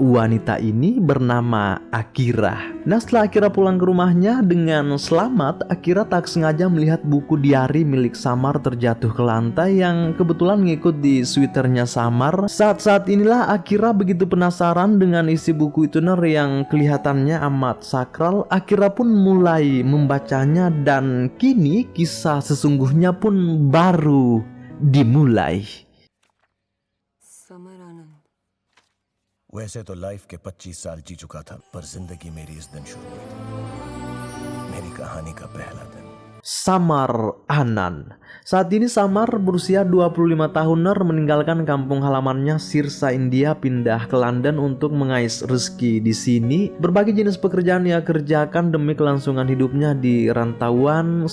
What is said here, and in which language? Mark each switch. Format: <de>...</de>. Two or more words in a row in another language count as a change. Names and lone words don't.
<id>Wanita ini bernama Akira. Nah, setelah Akira pulang ke rumahnya dengan selamat, Akira tak sengaja melihat buku diari milik Samar terjatuh ke lantai yang kebetulan ngikut di sweaternya Samar. Saat-saat inilah Akira begitu penasaran dengan isi buku itu Ner yang kelihatannya amat sakral. Akira pun mulai membacanya dan kini kisah sesungguhnya pun baru dimulai.</id> <hi>समर आनंद वैसे तो लाइफ के 25 साल जी चुका था, पर जिंदगी मेरी इस दिन शुरू हुई थी, मेरी कहानी का पहला दिन।</hi> <id>Samar Anan. Saat ini Samar berusia 25 tahun Ner, meninggalkan kampung halamannya Sirsa India, pindah ke London untuk mengais rezeki di sini. Berbagai jenis pekerjaan ia kerjakan demi kelangsungan hidupnya di rantauan.</id>